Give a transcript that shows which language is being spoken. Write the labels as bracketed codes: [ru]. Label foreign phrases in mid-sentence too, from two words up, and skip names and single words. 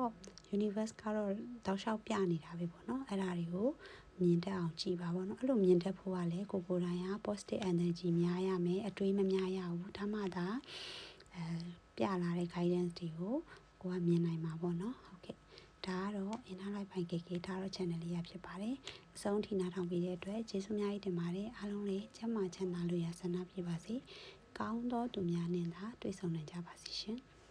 [my] universe ကတော့တောက်လျှောက်ပြနေတာပဲပေါ့နော်အဲ့ဒါတွေကိုမြင်တတ်အောင်ကြည်ပါပေါ့နော်အဲ့လိုမြင်တတ်ဖို့ကလည်းကိုယ်တိုင်က [en] positive energy [my] များရမယ်အတွေးမများရဘူးဒါမှသာပြလာတဲ့ guidance တွေကိုကိုကမြင်နိုင်မှာပေါ့နော်ဟုတ်ကဲ့ဒါကတော့ inner life by KK ဒါတော့ channel လေးရဖြစ်ပါတယ်အဆုံးထိနားထောင်ပေးတဲ့အတွက်ကျေးဇူးများတင်ပါတယ်အားလုံးလည်းကျန်းမာချမ်းသာလို့ရဆန္ဒပြပါစေကောင်းသောသူများနဲ့သာတွေ့ဆုံနိုင်ကြပါစေရှင်